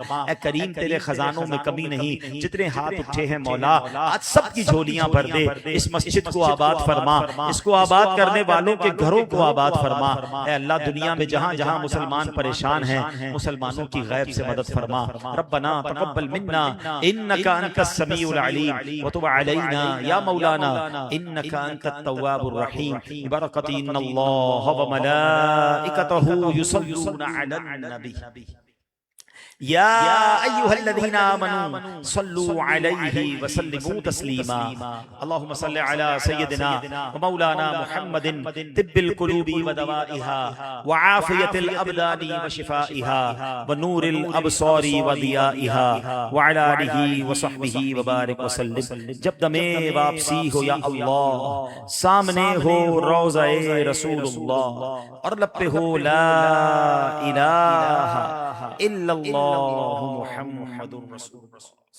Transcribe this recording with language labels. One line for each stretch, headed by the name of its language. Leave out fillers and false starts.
Urdu: اے کریم تیرے خزانوں میں کمی نہیں. جتنے ہاتھ اٹھے ہیں مولا آج سب کی جھولیاں بھر دے. اس مسجد کو آباد فرما, اس کو آباد کرنے والوں کے گھروں کو آباد فرما. اے اللہ دنیا میں جہاں جہاں مسلمان پریشان ہیں مسلمانوں کی غیب سے مدد فرما.
Arabic: ربنا تقبل منا انك انت السميع العليم وتب علينا يا مولانا انك انت التواب الرحيم. بركة ان الله وملائكته يصلون على النبي يا أيها الذين آمنوا صلوا عليه وسلموا تسليما. اللهم صل على سيدنا ومولانا محمد طب القلوب ودوائها وعافية الأبدان وشفائها ونور الأبصار وضيائها وعلى آله وصحبه وبارك وسلم.
Urdu: جب دم واپسی ہو یا اللہ, سامنے ہو روضہ رسول اللہ اور لب پہ ہو
Arabic: لا الہ الا اللہ محمد رسول اللہ.